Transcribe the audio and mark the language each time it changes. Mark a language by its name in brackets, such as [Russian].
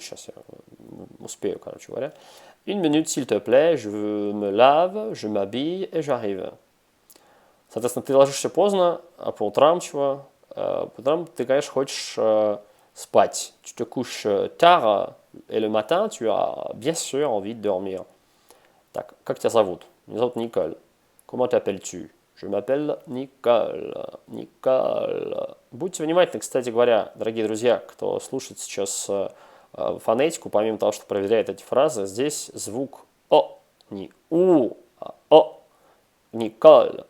[Russian] Сейчас я успею, короче говоря. [French] Une minute, s'il te plaît. Je me lave, je m'habille et j'arrive. [Russian] Соответственно, ты ложишься поздно, а по утрам чего? По утрам ты, конечно, хочешь спать. [French] Tu te couches tard et le matin, tu as bien sûr envie de dormir. [Russian] Так, как тебя зовут? Меня зовут Николь. [French] Comment t'appelles-tu? Je m'appelle Николь. [Russian] Николь. Будьте внимательны, кстати говоря, дорогие друзья, кто слушает сейчас фонетику, помимо того, что проверяет эти фразы, здесь звук О, не У, а О. Николь.